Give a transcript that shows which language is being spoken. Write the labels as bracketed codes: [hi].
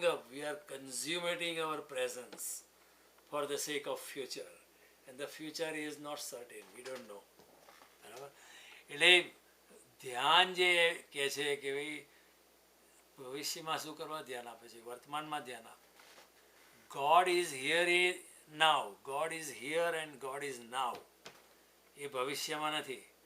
[en] we are consummating our presence for the sake of future, and the future is not certain, we don't know. [gu] બરાબર? એટલે ધ્યાન જે કહે છે કે ભાઈ ભવિષ્યમાં શું કરવા ધ્યાન આપે છે, વર્તમાનમાં ધ્યાન આપે. [en] God is here now, God is here and God is now. [gu] એ ભવિષ્યમાં નથી.